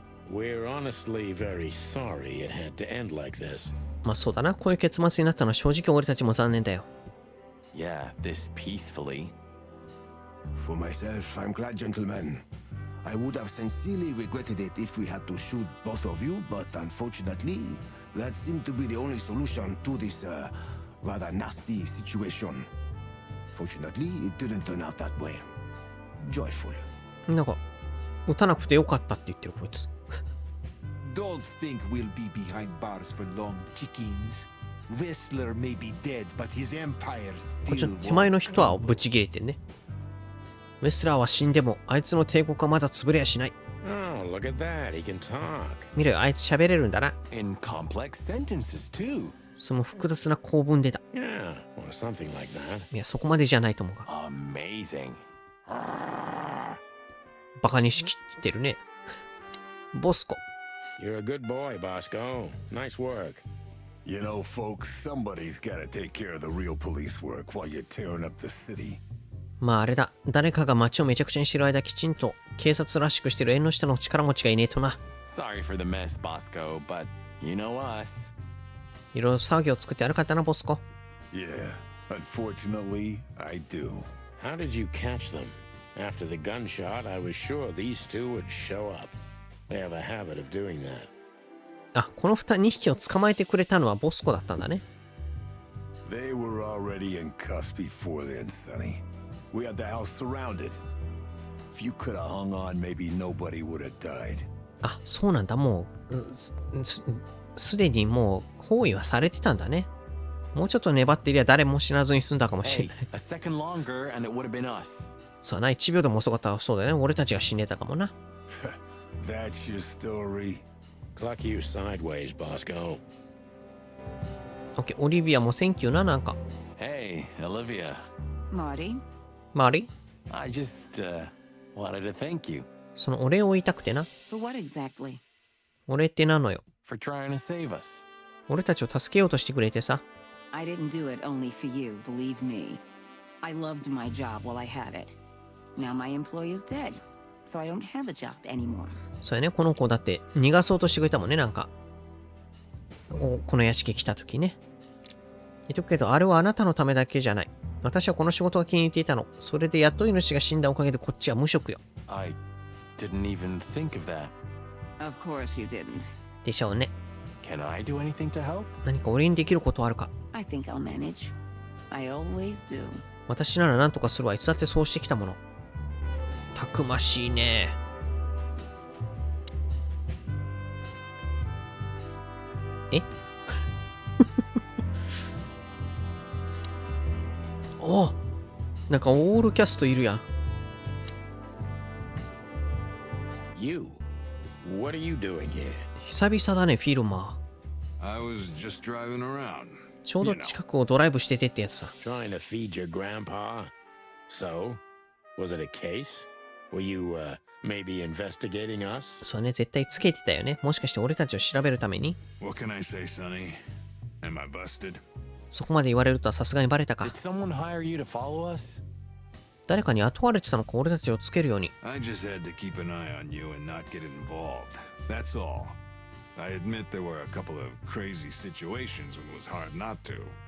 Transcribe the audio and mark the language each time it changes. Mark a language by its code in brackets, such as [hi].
[en] We're honestly very sorry it had to end like this. [ja] まあそうだな、こういう結末になったのは正直俺たちも残念だよ。 [en] Yeah, this peacefully. For myself, I'm glad, gentlemen. I would have sincerely regretted it if we had to shoot both of you, but unfortunately, that seemed to be the only solution to this rather nasty situation. Fortunately, it didn't turn out that way. Joyful. [ja] なんか、撃たなくてよかったって言ってるこいつ。 [en] Don't think we'll be behind bars for long, chickens. Whistler may be dead, but his empire [ja] こっち [en] still [ja] の手前の [en] won't [ja] 人は [en] crumble. [ja] ぶち切れてんね。ウェスラーは死んでも、あいつの帝国はまだ潰れやしない。 [en] Oh, look at that. He can talk. [ja] 見ろよ、あいつ喋れるんだな。 [en] In complex sentences, too. [ja] その複雑な構文でだ。 [en] Yeah, or something like that. [ja] いや、そこまでじゃないと思うが。 [en] Amazing. [ja] バカにしきってるね。ボスコ。 [en] You're a good boy, Bosco. Nice work. You know, folks, somebody's gotta take care of the real police work while you're tearing up the city. [ja] まああれだ。誰かが街をめちゃくちゃにしてる間、きちんと警察らしくしてる縁の下の力持ちがいねえとな。 [en] Sorry for the mess, Bosco, but you know us. [ja] いろいろ騒ぎを作って悪かったな、ボスコ。 [en] Yeah, Unfortunately, I do. How did you catch them? After the gunshot, I was sure these two would show up. They have a habit of doing that. [ja] あ、この2匹を捕まえてくれたのはボスコだったんだね。 [en] They were already in cuffs before then, Sonny. We had the house surrounded. If you could have hung on, maybe nobody would have died. [ja] あ、そうなんだ。もう、すでにもう包囲はされてたんだね。もうちょっと粘っていりゃ誰も死なずに済んだかもしれない。 [en] A second longer and it would have been us. [ja] そうだな、1秒でも遅かったらそうだよね。俺たちが死んでたかもな。 [en] That's your story. Cluck you sideways, Bosco. [ja] オッケー、オリビアもセンキューな、なんか。 [en] Hey, Olivia. Marty? [ja] マリ [en] I just wanted to thank you [ja] そのお礼を言いたくてな。 [en] For what exactly? [ja] お礼ってなのよ。 [en] for trying to save us. [ja] 俺たちを助けようとしてくれてさ。 [en] I didn't do it only for you, believe me. I loved my job while I had it. Now my employee is dead, so I don't have a job anymore. [ja] そうやね、この子だって逃がそうとしてくれたもんね、なんか。この屋敷来た時ね。言っとくけど、あれはあなたのためだけじゃない。私はこの仕事が気に入っていたの。それで雇い主が死んだおかげでこっちは無職よ。 [en] I didn't even think of that. Of course you didn't. [ja] でしょうね。 [en] Can I do anything to help? [ja] 何か俺にできることはあるか。 [en] I think I'll manage. I always do. [ja] 私なら何とかするわ。いつだってそうしてきたもの。たくましいね。えお、なんかオールキャストいるやん。 [en] You? What are you doing here? [ja] 久々だね、フィルマ [en] I was just driving around. ー。 [ja] ちょうど近くをドライブしててってやつさ。 [en] Trying to feed your grandpa? So? Was it a case? Were you, maybe investigating us? [ja] そうね、絶対つけてたよね。もしかして俺たちを調べるために [en] What can I say, Sonny? Am I busted? [ja] そこまで言われるとはさすがにバレたか。 [en] Did someone hire you to follow us? [ja] 誰かに雇われてたのか、俺たちをつけるように。 [en] I just had to keep an eye on you and not get involved. That's all. I admit there were a couple of crazy situations when it was hard not to.